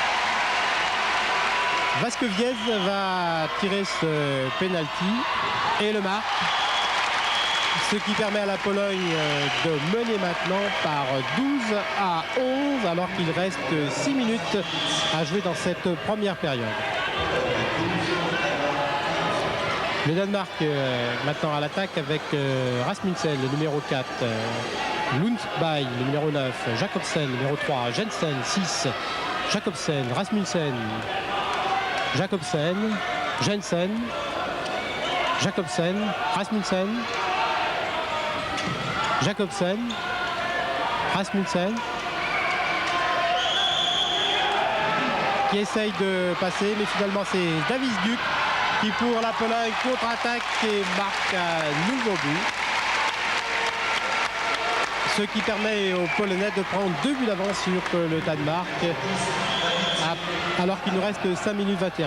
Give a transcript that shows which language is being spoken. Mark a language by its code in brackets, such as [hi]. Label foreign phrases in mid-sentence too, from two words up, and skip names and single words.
[fr] Vaskeviev va tirer ce pénalty et le marque, ce qui permet à la Pologne de mener maintenant par 12-11 alors qu'il reste 6 minutes à jouer dans cette première période. Le Danemark maintenant à l'attaque avec Rasmussen, le numéro 4, Lundberg, le numéro 9, Jacobsen, le numéro 3, Jensen, 6, Jacobsen, Rasmussen, Jacobsen, Jensen, Jacobsen, Rasmussen, Jacobsen, Rasmussen, qui essaye de passer, mais finalement c'est Davis Duc qui pour la Pologne contre-attaque et marque un nouveau but. Ce qui permet aux Polonais de prendre 2 buts d'avance sur le Danemark alors qu'il nous reste 5 minutes 21.